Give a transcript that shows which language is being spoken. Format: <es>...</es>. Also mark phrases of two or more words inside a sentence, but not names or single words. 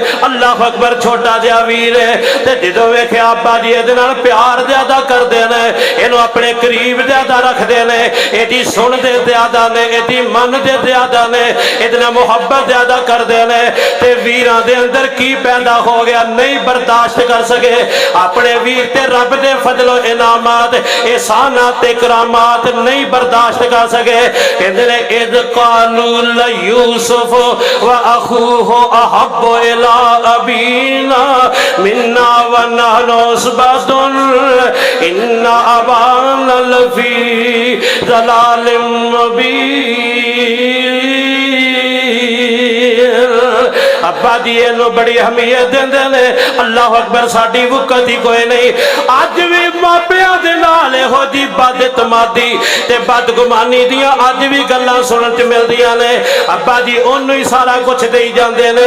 <ar>الله أكبر</ar> <pa>چھوٹا جیہا ویر ہے تے جدوں ویکھیا ابا جی ایہدے نال پیار زیادہ کردے نے ایہنوں اپنے قریب زیادہ رکھدے نے ایہدی سندے زیادہ نے ایہدی مندے زیادہ نے ایہدے نال محبت زیادہ کردے نے تے ویراں دے اندر کی پیدا ہو گیا نہیں برداشت کر سکے اپنے ویر تے رب دے فضل و انعامات احسانات تے کرامات نہیں برداشت کر سکے. کہندے نے</pa> <ar>إذ قالوا ليوسف وأخوه أحب إلى أبينا منا ونحن عصبة إن أبانا لفي ضلال مبين.</ar> <pa>ابا جی ایہنوں بڑی اہمیت دیندے نے.</pa> <ar>الله أكبر</ar> <pa>ساڈی وقعت ہی کوئی نہیں۔ اج بھی ماپیاں دے نال ایہو جی بدتمادی تے بدگمانی دیاں اج بھی گلاں سنن چ ملدیاں نے. ابا جی اونوں ہی سارا کجھ دئی جاندے نے.</pa>